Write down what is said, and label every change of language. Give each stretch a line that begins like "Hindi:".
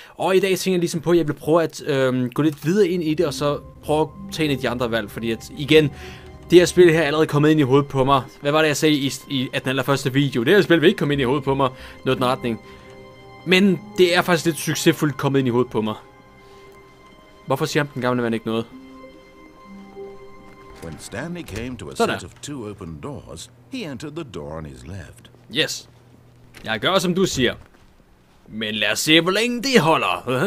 Danish: Og i dag tænker jeg ligesom på, at jeg vil prøve at gå lidt videre ind i det, og så prøve at tage en af de andre valg. Fordi at, igen, det her spil her er allerede kommet ind i hovedet på mig. Hvad var det, jeg sagde i den allerførste video? Det her spil vil ikke komme ind i hovedet på mig, noget den retning. Men det er faktisk lidt succesfuldt kommet ind i hovedet på mig. Hvorfor siger den gamle mand ikke noget?
English: When Stanley came to a set of two open doors, he entered the door on his left.
Danish: Yes. Jeg gør, som du siger. Men lad os se, hvor længe det holder.